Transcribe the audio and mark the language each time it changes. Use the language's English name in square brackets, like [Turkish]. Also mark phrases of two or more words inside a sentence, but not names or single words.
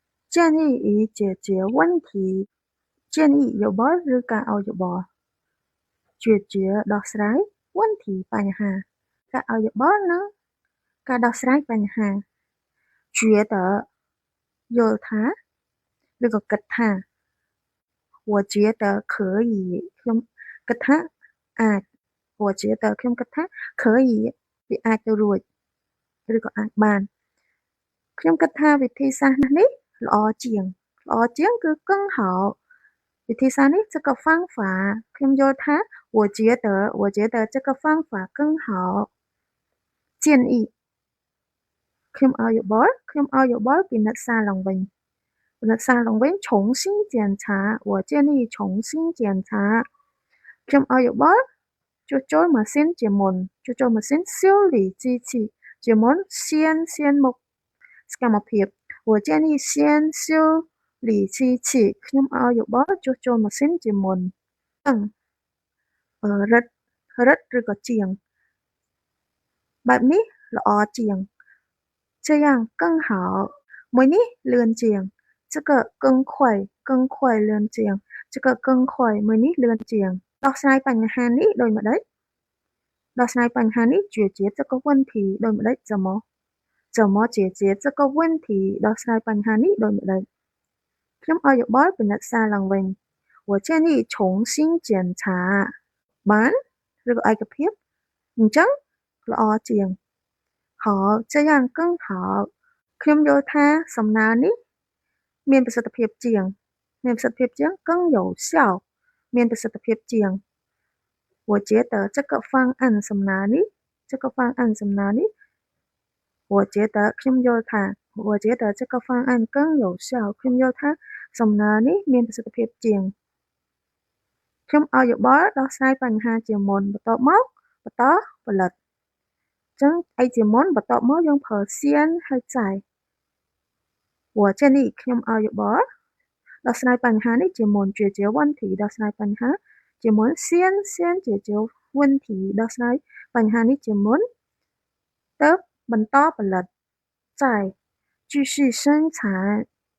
[Chinese] 建议以解决问题建议 [Khmer] យោបល់ឬការឲ្យយោបល់ជួយជាដោះស្រាយ问题បញ្ហាការឲ្យយោបល់និងការដោះស្រាយបញ្ហា觉得យល់ថាឬក៏គិតថា [Chinese] 我觉得可以 [Khmer] ខ្ញុំគិតថាអាច [Chinese] 我觉得 [Khmer] ខ្ញុំគិតថា可以វាអាចទៅរួចឬក៏អាចបានខ្ញុំគិតថាវិធី សាស្ត្រនេះល្អជាងគឺ [Chinese] 更好 [Khmer] វិធីសាស្ត្រនេះ [Chinese] 这个方法 [Khmer] ខ្ញុំយល់ថា [Chinese] 我觉得这个方法更好建议 [Khmer] ខ្ញុំឲ្យយោបល់ពិនិត្យសារឡើងវិញពិនិត្យសារឡើងវិញ [Chinese] 重新检查我建议重新检查 [Khmer] ខ្ញុំឲ្យយោបល់ជួសជុលម៉ាស៊ីនជាមុនជួសជុលម៉ាស៊ីន [Chinese] 修理机器 [Khmer] ជាមុន先មុខសកម្មភាព [Chinese] 我建议先修理机器 [Khmer] ខ្ញុំឲ្យយោបល់ជួសជុលម៉ាស៊ីនជាមុន រឹតឬក៏ជាងបែបនេះល្អជាង [Chinese] 这样更好 [Khmer] មួយនេះលឿនជាង [Chinese] 这个更快 [Khmer] លឿនជាង [Chinese] 这个更 [Khmer] 快មួយនេះលឿនជាងដោះស្រាយបញ្ហានេះដូចម្ដេចដោះស្រាយបញ្ហានេះ [Chinese] 解决这个问题 [Khmer] ដូចម្ដេច怎么 [Chinese] 解决这个问题 [Khmer] ដោះស្រាយបញ្ហានេះដូចម្ដេចខ្ញុំឲ្យយោបល់ពិនិត្យសារឡើងវិញ [Chinese] 我建议重新检查 [Khmer] បានឬក៏ឯកភាពអញ្ចឹងល្អជាង [Chinese] 好这样更好 [Khmer] ខ្ញុំយល់ថាសំណើនេះមានប្រសិទ្ធភាពជាង [Chinese] 更有效 [Khmer] មានប្រសិទ្ធភាពជាង [Chinese] 我觉得这个方案 [Khmer] សំណើនេះ [Chinese] 我觉得 [Khmer] ខ្ញុំយល់ថា [Chinese] 我觉得这个方案更有效 [Khmer] ខ្ញុំយល់ថាសំណើនេះ មានប្រសិទ្ធភាពជាងខ្ញុំឲ្យយោបល់ដោះស្រាយបញ្ហាជាមុនបន្ទាប់មកបន្តផលិតចឹងអីជាមុនបន្ទាប់មកយើងប្រើ先ហើយ [Chinese] 再我建议 [Khmer] ខ្ញុំឲ្យយោបល់ដោះស្រាយបញ្ហានេះជាមុន [Chinese] 解决问题 [Khmer] ដោះស្រាយបញ្ហាជាមុន [Chinese] 先解决问题 [Khmer] ដោះស្រាយបញ្ហានេះជាមុនទើបបន្តផលិត [Chinese] 再继续生产